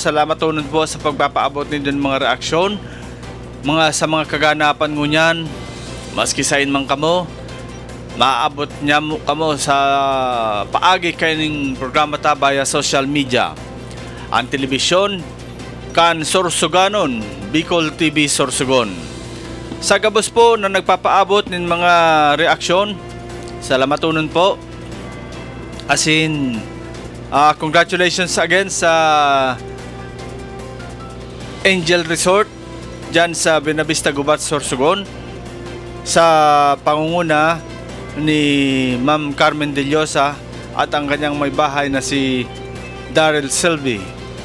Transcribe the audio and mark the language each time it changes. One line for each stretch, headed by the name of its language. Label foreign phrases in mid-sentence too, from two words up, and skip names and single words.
Bikol: Salamat tunod po sa pagpapaabot ninyo ng mga reaksyon. Sa mga kaganapan ngunyan, maski sain man kamo, maaabot niya mo kamo sa paagi kaning programa ta
English: via social media.
Bikol: Ang telebisyon kan Sorsoganon, Bicol TV Sorsogon. Sa gabos po na nagpapaabot ng mga reaksyon, salamatunon po.
Filipino: Congratulations again sa Angel Resort dyan sa Benavista Gubat, Sorsogon, sa pangunguna ni Ma'am Carmen De Llosa at ang kanyang may bahay na si Daryl Sylvie.